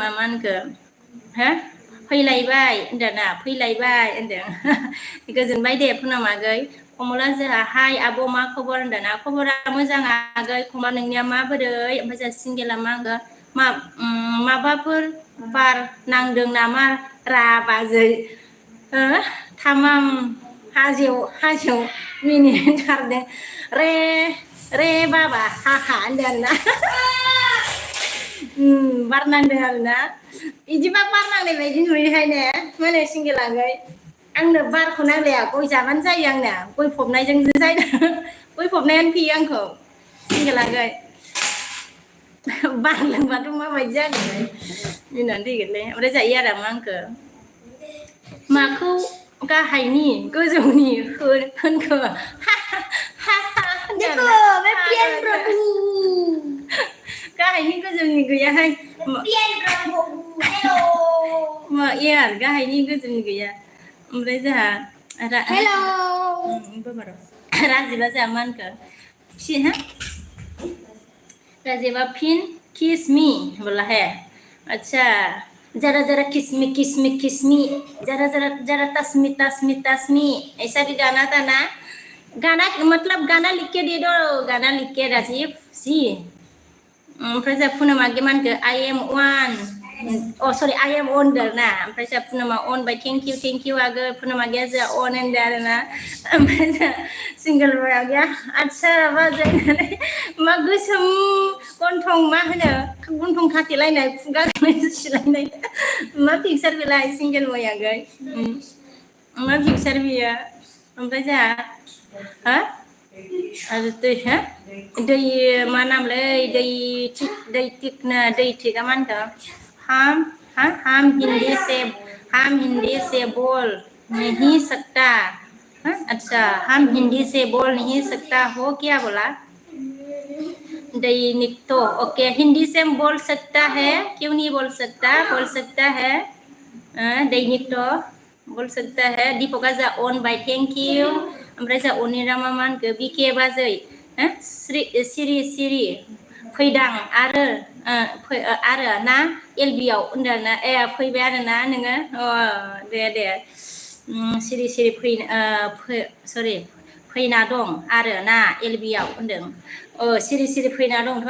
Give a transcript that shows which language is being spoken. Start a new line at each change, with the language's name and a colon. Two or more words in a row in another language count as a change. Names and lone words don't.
Bodo: मा होनखो हो फैलायबाय होनदोना फैलायबाय होनदों गोजोनबाय दे पुनमागै कमला जोंहा हाय आब' मा खबर होनदोना खबरा मोजां आगै कमला नोंनिया माबोरै ओमफ्राय जा सिंगेला मा होनगो मा माबाफोर बार नांदों नामा रा बाजै थामाम हाजोआव मिनिथारदों रे रे बाबा हाहा होनदों आरोना बार नांदों आरोना बिदिबा बार नांनाय बायदि नुयोहाय ने माने सिंगेलागै आंनो बारखौ नांलाया गय जाबानो जायो आंना गय फबनायजों जायो गय फबनायानो फैयो आंखौ सिंगेलागै बार लोंबाथ' माबायदि जागोन मिनिनानै थैगोनलै ओमफ्राय जायो आरो मा आंखो माखौ गाहायनि गोजौनि होनखो
Hindi: देखो मैं पियन प्रभु
Bodo: गाहायनि गोजौनि गैयाहाय पियन प्रभु हेलो मा यार गाहायनि गोजौनि गैया ओमफ्राय जोंहा हेलो राजिबा जोंहा मा होनखो
Hindi: फिन राजीवा फिन
English: kiss me
Hindi: बोला है अच्छा जरा जरा किसमी जरा जरा जरा तस्मी तस्मी तस्मी ऐसा भी गाना था ना गाना मतलब गाना लिख के दे दो गाना लिख के राजीव सी
Bodo: ओमफ्राय जा पुनम आगे मा होनखो
English: I am wanna sorry I am on
Hindi: ना
Bodo: ओमफ्राय जा पुनमा अन बाय
English: thank you
Bodo: आगै पुनम आगैया जा अन होनदो आरोना ओमफ्राय जा सिंगेल बय आगैया आदसा बाजै होननानै मा गोसोम गन्थं मा होनो गन्थं खाथेलायनाय खुगा सुलायनाय मा पिकचार बेलाय सिंगेल बय आगै मा पिकचार बियो ओमफ्राय जा हा आरो दै हा दै मा नामलै दै थिगा मा होनखो
Hindi: हम हिंदी से बोल नहीं सकता अच्छा हम हिंदी से बोल नहीं सकता हो क्या बोला दैनिक तो ओके हिंदी से बोल सकता है क्यों नहीं बोल सकता है दैनिक तो बोल सकता है
Bodo: दीपका जा अन बाय
English: thank you
Bodo: ओमफ्राय जा अनिरामा मा होनखो बिके बाजै सिरि फैदां आरो ना एलबियाव होनदों ना ए फैबाय आरोना नोङो दे सिरि सरि फैना दं आरो ना एलबियाव होनदों सिरि फैना दंथ'